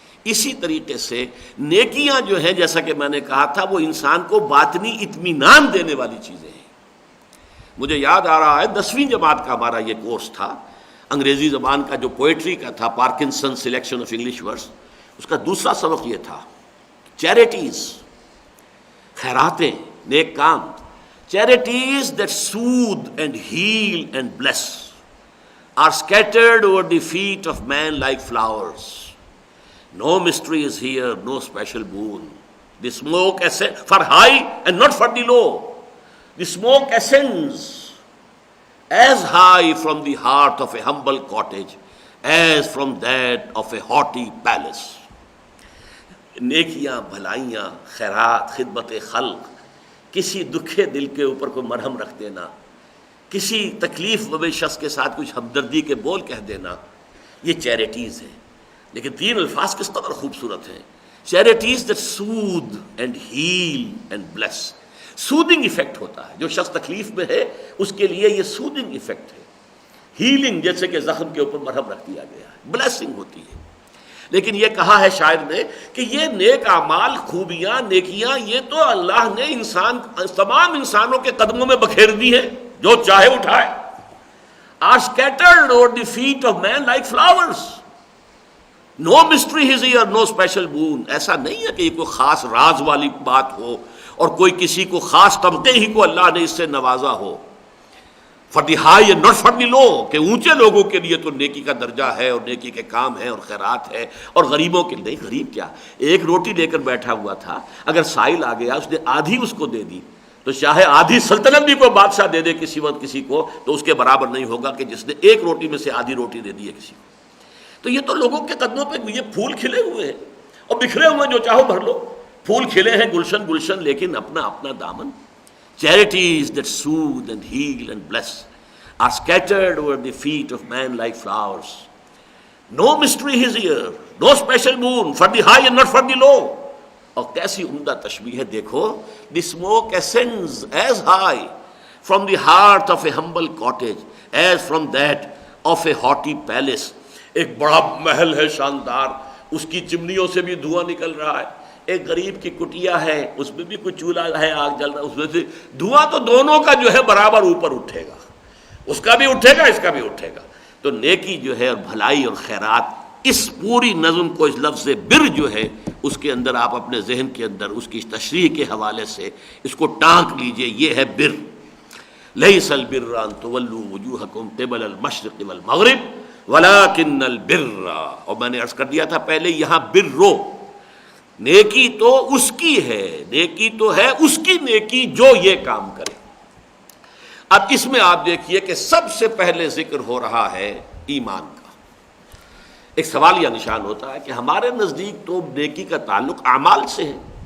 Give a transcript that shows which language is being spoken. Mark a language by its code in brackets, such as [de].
[ur] اسی طریقے سے نیکیاں جو ہیں جیسا کہ میں نے کہا تھا وہ انسان کو باطنی اطمینان دینے والی چیزیں ہیں. مجھے یاد آ رہا ہے 10ویں جماعت کا ہمارا یہ کورس تھا، انگریزی زبان کا جو پوئٹری کا تھا، Parkinson selection of English words. اس کا دوسرا سبق یہ تھا charities, خیراتیں، neck com. [en] Charities that soothe and heal and bless are scattered over the feet of man like flowers. No mystery is here, no special boon. The smoke for high and not for the low. The smoke ascends as high from the heart of a humble cottage as from that of a haughty palace. [ur] نیکیاں، بھلائیاں، خیرات، خدمت خلق، کسی دکھے دل کے اوپر کوئی مرہم رکھ دینا، کسی تکلیف زدہ شخص کے ساتھ کچھ ہمدردی کے بول کہہ دینا، یہ چیریٹیز ہیں. لیکن 3 الفاظ کس قدر خوبصورت ہیں. [en] Charities that soothe and heal and bless. [ur] Soothing effect ہوتا ہے، جو شخص تکلیف میں ہے اس کے لیے یہ سودنگ ایفیکٹ ہے. ہیلنگ جیسے کہ زخم کے اوپر مرہم رکھ دیا گیا ہے، بلیسنگ ہوتی ہے. لیکن یہ کہا ہے شاعر نے کہ یہ نیک اعمال، خوبیاں، نیکیاں، یہ تو اللہ نے تمام انسانوں کے قدموں میں بکھیر دی ہیں، جو چاہے اٹھائے. [en] are scattered over the feet of man like flowers. No mystery is here, no special boon. [ur] ایسا نہیں ہے کہ یہ کوئی خاص راز والی بات ہو اور کوئی کسی کو خاص طبقے ہی کو اللہ نے اس سے نوازا ہو. [en] For the high and not for the low, [ur] کہ اونچے لوگوں کے لیے تو نیکی کا درجہ ہے اور نیکی کے کام ہے اور خیرات ہے، اور غریبوں کے لیے نہیں. غریب کیا، ایک روٹی لے کر بیٹھا ہوا تھا، اگر سائل آ گیا اس نے آدھی اس کو دے دی تو چاہے آدھی سلطنت بھی کوئی بادشاہ دے دے کسی وقت کسی کو تو اس کے برابر نہیں ہوگا کہ جس نے ایک روٹی میں سے آدھی روٹی دے دی ہے کسی کو. تو یہ تو لوگوں کے قدموں پہ یہ پھول کھلے ہوئے ہیں اور بکھرے ہوئے، جو چاہو بھر لو. پھول کھلے ہیں گلشن گلشن، لیکن اپنا اپنا دامن. [en] Charities that soothe and heal and bless are scattered over the feet of man like flowers. No mystery is here, no special moon for the high and not for the low. [ur] اور کیسی عمدہ تشبیہ ہے دیکھو. [en] The smoke ascends as high from the heart of a humble cottage as from that of a haughty palace. [ur] ایک بڑا محل ہے شاندار، اس کی چمنیوں سے بھی دھواں نکل رہا ہے. ایک غریب کی کٹیا ہے، اس میں بھی کوئی چولہا ہے، آگ جل رہا ہے، اس میں سے دھواں تو دونوں کا جو ہے برابر اوپر اٹھے گا، اس کا بھی اٹھے گا، اس کا بھی اٹھے گا. تو نیکی جو ہے اور بھلائی اور خیرات، اس پوری نظم کو اس لفظ بر جو ہے اس کے اندر آپ اپنے ذہن کے اندر اس کی تشریح کے حوالے سے اس کو ٹانک لیجئے. یہ ہے بر. [ar] لیس البر ان تولوا وجوہکم قبل المشرق والمغرب ولکن البر. [ur] اور میں نے عرض کر دیا تھا پہلے، یہاں برو، نیکی تو اس کی ہے، نیکی تو ہے اس کی نیکی جو یہ کام کرے. اب اس میں آپ دیکھیے کہ سب سے پہلے ذکر ہو رہا ہے ایمان کا. ایک سوالیہ نشان ہوتا ہے کہ ہمارے نزدیک تو نیکی کا تعلق اعمال سے ہے.